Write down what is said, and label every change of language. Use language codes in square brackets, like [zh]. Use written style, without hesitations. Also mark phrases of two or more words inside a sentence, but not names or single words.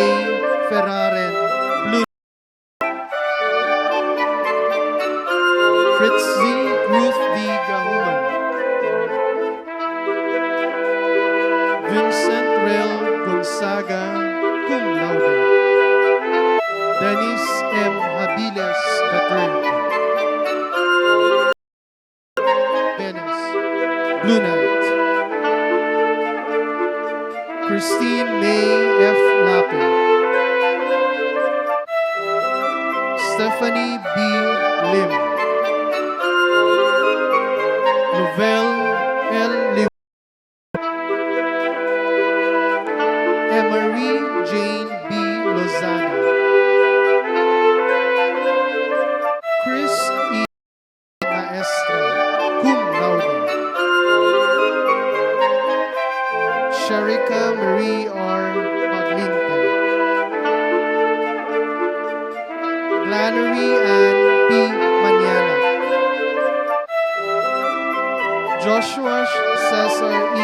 [en] Ferraren. Blue. Fritz Z. Ruth D. Gahuman. Vincent Rail Gonzaga, [la] cum laude. [en] Dennis M. Habiles III. Venice, Blue Knight. Christine May F. Lape. Stephanie B. Lim. Novelle L. Liw. Emery Jane B. Lozada, Chris E. Maestra, [la] cum laude. [en] Sharika Marie R. Maglinte, Glannery Ann P. Maniala, Joshua Cesar E.